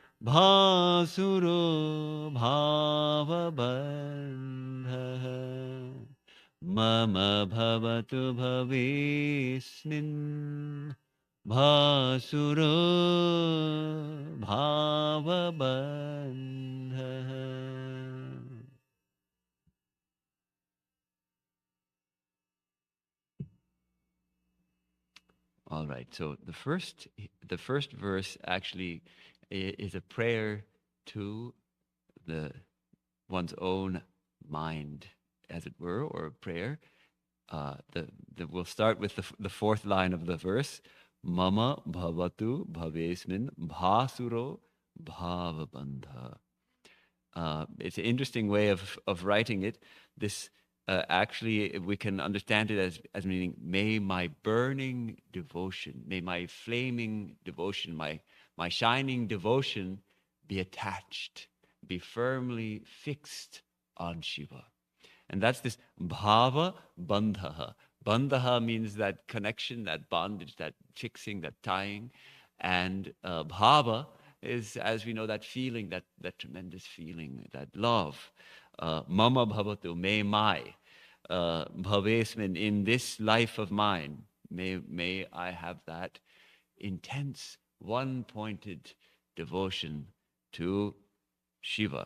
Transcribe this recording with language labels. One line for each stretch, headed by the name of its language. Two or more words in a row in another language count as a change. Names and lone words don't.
Sanskrit: Bhasuro bhavabandha Mama bhavatu bhavesmin Bhasuro bhavabandha.
English: All right. So the first verse actually is a prayer to one's own mind, as it were, or a prayer. We'll start with the fourth line of the verse.
Sanskrit: Mama bhavatu bhavesmin bhasuro bhavabandha.
English: It's an interesting way of writing it. This actually, we can understand it as meaning, may my burning devotion, may my flaming devotion, my shining devotion be attached, be firmly fixed on Shiva. And that's this
Sanskrit: bhava bandhaha.
English: Bandhaha means that connection, that bondage, that fixing, that tying. And bhava is, as we know, that feeling, that tremendous feeling, that love.
Sanskrit: Mama bhavatu,
English: may my bhavesmin, in this life of mine, may I have that intense, one-pointed devotion to Shiva.